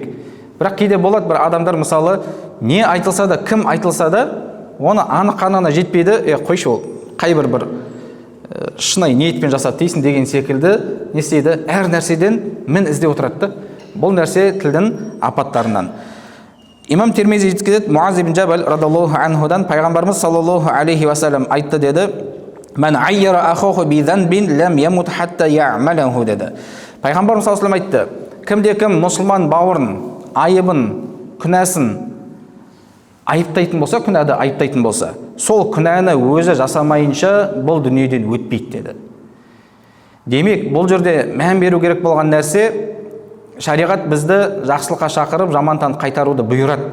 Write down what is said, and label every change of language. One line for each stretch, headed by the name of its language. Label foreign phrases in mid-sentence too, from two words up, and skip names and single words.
Kazakh: Бірақ кейде болады бір адамдар, мысалы, не айтылса да, кім айтылса да, оны анық-қанығына жетпейді, қойшы, ол қай бір шынайы ниетпен жасады дейсің деген секілді не істейді? Әр нәрседен мін іздеп отырады. Бұл нәрсе тілдің апаттарынан. Имам Тирмизи жеткізеді, Муаз ибн Джабал
Arabic: радаллаху анхудан,
Kazakh: пайғамбарымыз
Arabic: саллаллаху алейхи вассалам
Kazakh: айтты деді:
Arabic: "من عيّر أخاه بذنب لم يمت حتى يعمله" деді.
Kazakh: Пайғамбарымыз
Arabic: саллаллаху алейхи вассалам
Kazakh: айтты: "Кімде-кім мұсылман бауырын, айыбын, күнәсін айыптайтын болса, күнәді айыптайтын болса, сол күнәні өзі жасамайынша бұл дүниеден өтпейді деді. Демек, бұл жерде мән беру керек болған нәрсе, шариғат бізді жақсылыққа шақырып, жамантан қайтаруды бұйырады.